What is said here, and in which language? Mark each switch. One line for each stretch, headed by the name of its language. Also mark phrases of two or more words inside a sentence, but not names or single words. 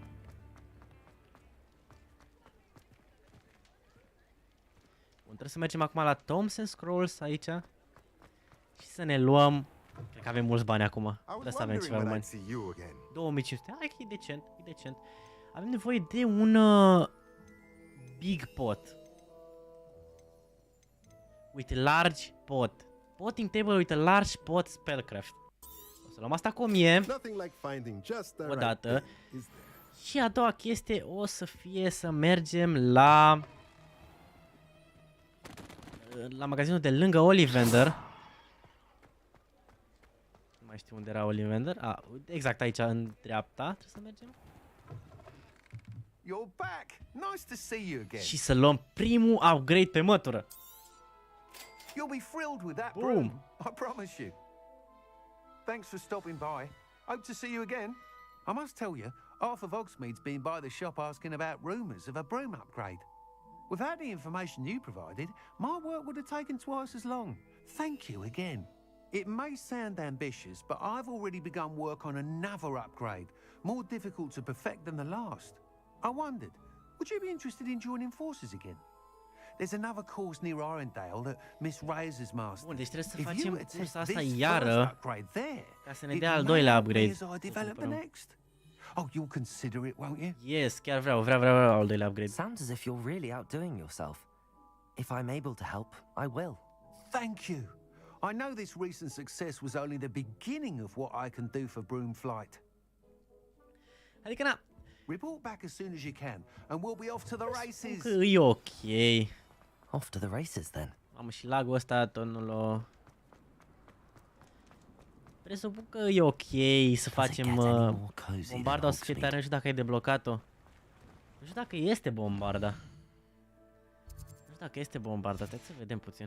Romanian: Bun, trebuie să mergem acum la Tomes and Scrolls aici. Și să ne luăm. Cred că avem mulți bani acum. De asta avem ceva bani. 2500. Hai că e decent, e decent. Avem nevoie de un
English: big pot. With large pot. Potting table with a large pot spellcraft.
Romanian: O să luăm asta cu 1000. O dată. Și a doua chestie o să fie să mergem la magazinul de lângă Ollivander. Nu mai știu unde era Ollivander. Exact aici în dreapta. Trebuie să mergem.
English: You're back. Nice to see you again.
Romanian: Și să luăm primul upgrade pe mătură.
English: You'll be thrilled with that Boom. broom, I promise you. Thanks for stopping by. Hope to see you again. I must tell you, half of Hogsmeade's been by the shop asking about rumours of a broom upgrade. Without the information you provided, my work would have taken twice as long. Thank you again. It may sound ambitious, but I've already begun work on another upgrade, more difficult to perfect than the last. I wondered, would you be interested in joining forces again? There's another course near Arendale that Miss Reyes has mastered.
Romanian: Bun, deci trebuie să
English: If you
Romanian: facem
English: attend
Romanian: cursa asta
English: this
Romanian: iară
English: first upgrade there,
Romanian: ca să ne
English: it
Romanian: dea al
English: may
Romanian: doilea
English: help me
Romanian: upgrade.
English: as I develop the next. Oh, you'll consider it, won't you? Yes,
Romanian: chiar vreau al doilea upgrade.
English: Sounds as if you're really outdoing yourself. If I'm able to help, I will. Thank you. I know this recent success was only the beginning of what I can do for broom flight.
Romanian: Adică na,
English: Report back as soon as you can, and we'll be off to the races.
Romanian: că e ok.
English: Off to the races then.
Romanian: Am și lagul ăsta tot nu l-o... Presupun că e ok să facem bombarda, o să fie tare, nu știu dacă ai deblocat-o. Nu știu dacă este bombarda. Nu știu dacă este bombarda, stai să vedem puțin.